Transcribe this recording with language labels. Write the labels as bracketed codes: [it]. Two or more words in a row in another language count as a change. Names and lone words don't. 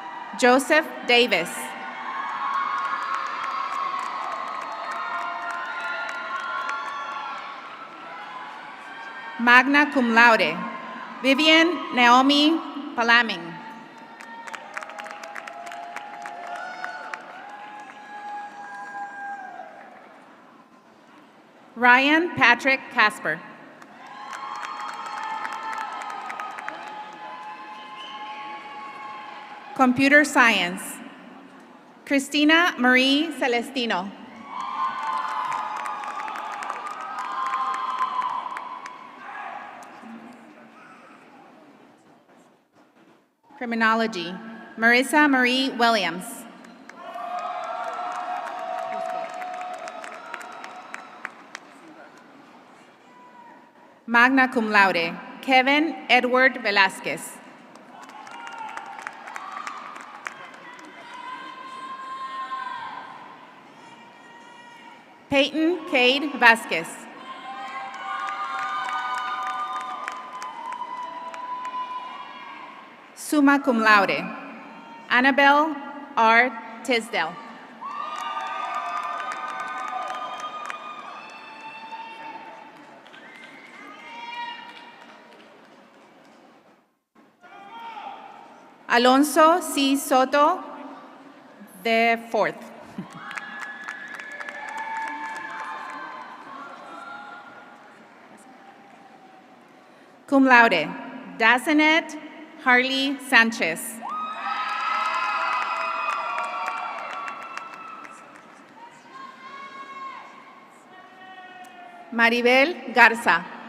[en] Joseph Davis. [la] Magna cum laude, [en] Vivian Naomi Palaming. Ryan Patrick Casper. Computer Science, Christina Marie Celestino. Criminology, Marissa Marie Williams. [la] Magna cum laude, [en] Kevin Edward Velasquez. Peyton Cade Vasquez. [la] Summa cum laude, [en] Annabelle R. Tisdale. Alonso C. Soto, the fourth. [la] Cum laude, [en] Dazanet Harley Sanchez. Maribel Garza.